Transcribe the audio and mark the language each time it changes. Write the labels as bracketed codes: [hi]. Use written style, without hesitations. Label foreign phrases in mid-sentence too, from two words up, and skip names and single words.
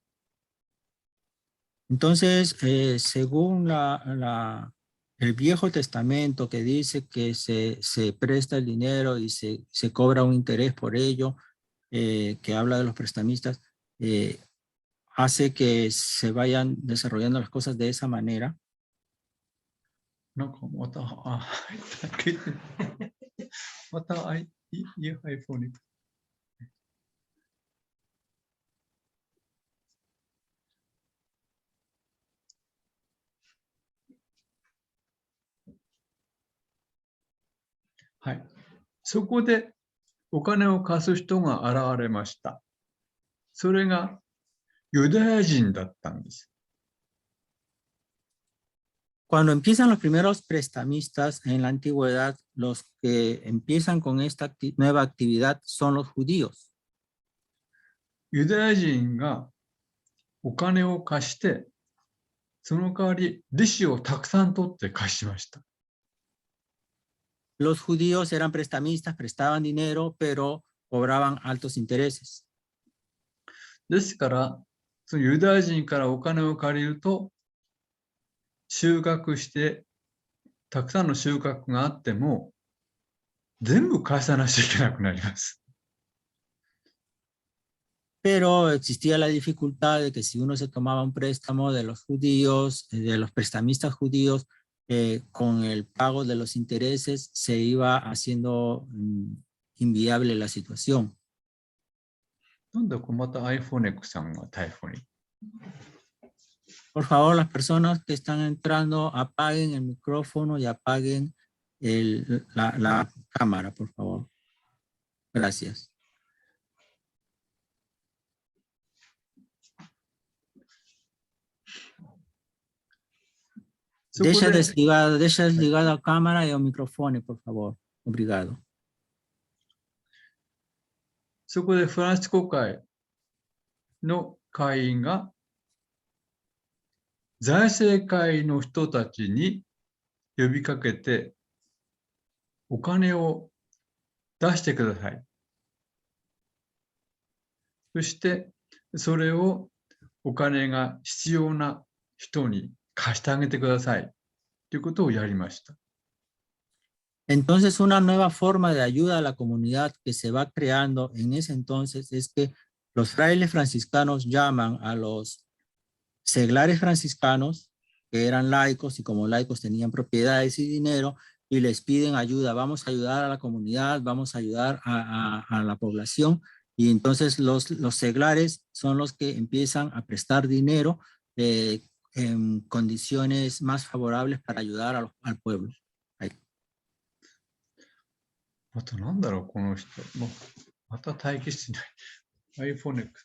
[es] Entonces, según el Viejo Testamento que dice que se presta el dinero y se cobra un interés por ello, que habla de los prestamistas, hace que se vayan desarrollando las cosas de esa manera. [ja] なんかまた、また、iPhone に。はい。そこでお金を貸す人が現れました。それがユダヤ人だったんです。 [es] Cuando empiezan los primeros prestamistas en la antigüedad, los que empiezan con esta nueva actividad son los judíos. [ja] ユダヤ人がお金を貸して、その代わり利子をたくさん取って貸しました。 [es] Los judíos eran prestamistas, prestaban dinero, pero cobraban altos intereses. [ja] ですから、そのユダヤ人からお金を借りると、収穫して、たくさんの収穫があっても、全部返さなきゃいけなくなります。 [es] Pero existía la dificultad de que si uno se tomaba un préstamo de los judíos, de los prestamistas judíos, con el pago de los intereses se iba haciendo inviable la situación. [ja] なんでまた iPhone さんが台風に。 [es] Por favor, las personas que están entrando, apaguen el micrófono y apaguen la cámara, por favor. Gracias. [pt] Deixa desligada a cámara [es] y el micrófono, por favor. [pt] Obrigado. [ja] そこでフランシコ会の会員が財政会の人たちに呼びかけてお金を出してください。そしてそれをお金が必要な人に貸してあげてくださいということをやりました。 [es] Entonces, una nueva forma de ayuda a la comunidad que se va creando en ese entonces es que los frailes franciscanos llaman a los seglares franciscanos, que eran laicos y como laicos tenían propiedades y dinero, y les piden ayuda. Vamos a ayudar a la comunidad, vamos a ayudar a la población. Y entonces los seglares son los que empiezan a prestar dinero en condiciones más favorables para ayudar al pueblo. [ja] またなんだろう、この人。また待機してない。iPhone。